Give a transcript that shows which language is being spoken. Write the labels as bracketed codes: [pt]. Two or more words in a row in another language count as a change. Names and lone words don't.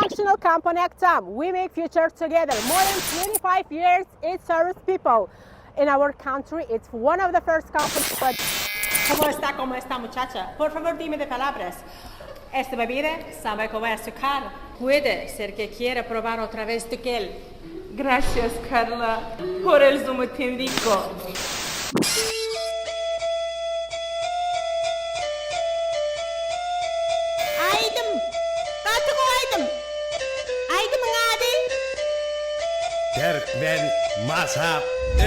[en] international company Actam. We make future together. More than 25 years, it serves people. In our country, it's one of the first companies. [es] ¿Cómo está, muchacha? Por favor, dime de palabras. Esta bebida sabe como azúcar. Puede ser que quiera probar otra vez de aquel. Gracias, Carla, por el zumo tan rico. Terk ben mazhab 3.